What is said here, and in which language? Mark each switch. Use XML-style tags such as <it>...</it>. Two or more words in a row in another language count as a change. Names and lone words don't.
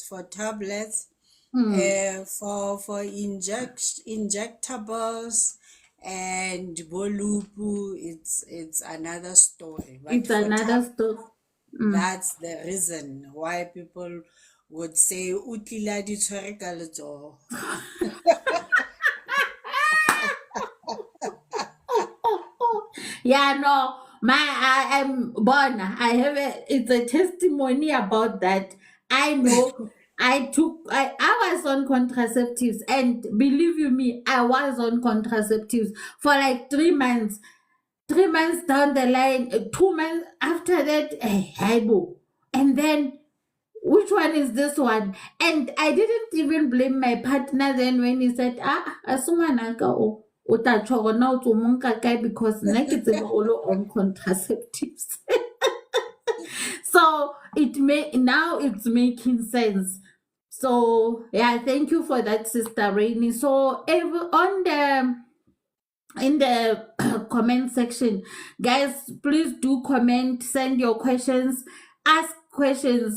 <en>Hmm. for injectables and bolupu, it's another story. But It's for another tablets, story. Mm. that's the reason why people would say</en> <st>"Utlila di tshwere ka letsoho."</st> <en>Yeah, no, I am born. It's a testimony about that. I know I was on contraceptives, and believe you me, I was on contraceptives for like 3 months. 3 months down the line, 2 months after that, Haibo. And then, which one is this one? And I didn't even blame my partner then when he said,</en> <st>asungwana ka o tla tjho gore na o tswa mo nka kae, because nna ke tseba o le</st> <en>on contraceptives. So now it's making sense. So yeah, thank you for that, Sister Rainy. So on the in the comment section, guys, please do comment, send your questions, ask questions.</en>